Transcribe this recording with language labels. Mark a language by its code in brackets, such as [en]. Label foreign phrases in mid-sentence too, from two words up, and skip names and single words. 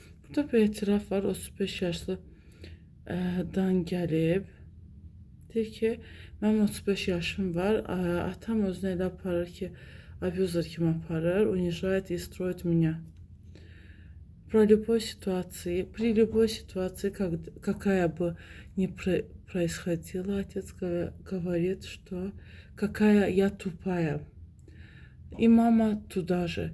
[az] Burada bir etiraf var. 35 yaşlı dan gəlib. Deyir ki, mənim 35 yaşım var. Atam özünü elə aparır ki, abuzer kimi aparır. [ru] Унижает и строит меня. При любой ситуации, какая бы ни происходила, отец говорит, что какая я тупая. И мама туда же.